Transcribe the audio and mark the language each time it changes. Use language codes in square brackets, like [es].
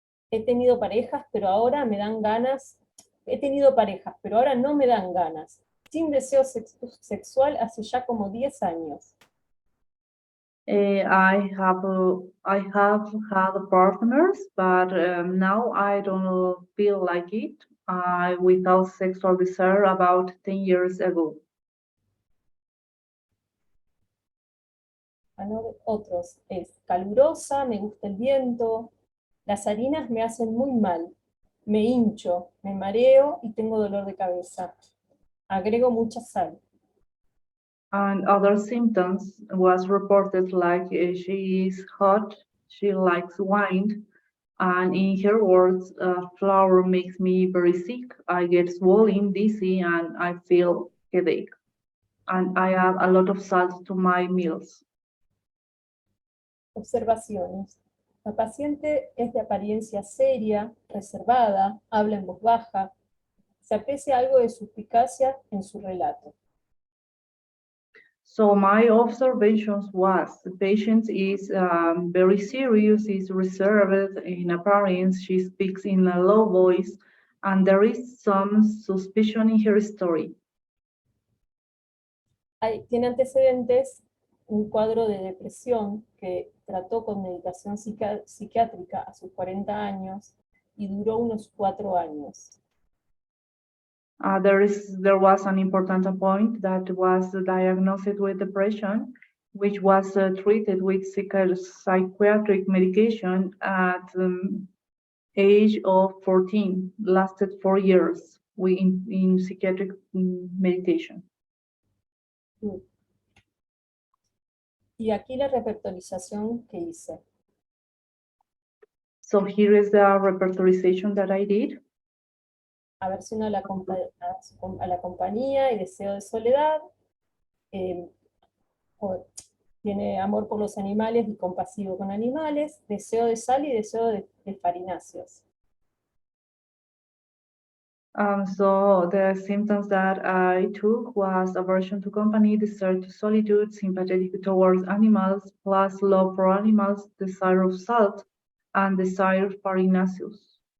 [es] He tenido parejas, pero ahora me dan ganas. He tenido parejas, pero ahora no me dan ganas. Sin deseo sexual hace ya como 10 años. [en] I have had partners, but now I don't feel like it. Without sexual desire about 10 years ago. [es] Otros es calurosa, me gusta el viento. Las harinas me hacen muy mal. Me hincho, me mareo y tengo dolor de cabeza. Agrego mucha sal. [en] And other symptoms was reported like she is hot, she likes wine, and in her words, flour makes me very sick. I get swollen, dizzy, and I feel headache. And I add a lot of salt to my meals. [es] Observaciones. La paciente es de apariencia seria, reservada, habla en voz baja. Se aprecia algo de suspicacia en su relato. [en] So my observations was the patient is very serious, is reserved in appearance, she speaks in a low voice, and there is some suspicion in her story. [es] tiene antecedentes un cuadro de depresión que trató con medicación psiquiátrica a sus 40 años y duró unos 4 años. [en] There was an important point that was diagnosed with depression, which was treated with psychiatric medication at age of 14, lasted 4 years in psychiatric medication. [es] Y aquí la repertorización que hice. [en] So here is the repertorization that I did. [es] Aversión a la compañía y deseo de soledad. Tiene amor por los animales y compasivo con animales. Deseo de sal y deseo de farináceos. [en] So the symptoms that I took was aversion to company, desire to solitude, sympathetic towards animals, plus love for animals, desire of salt, and desire farinaceous.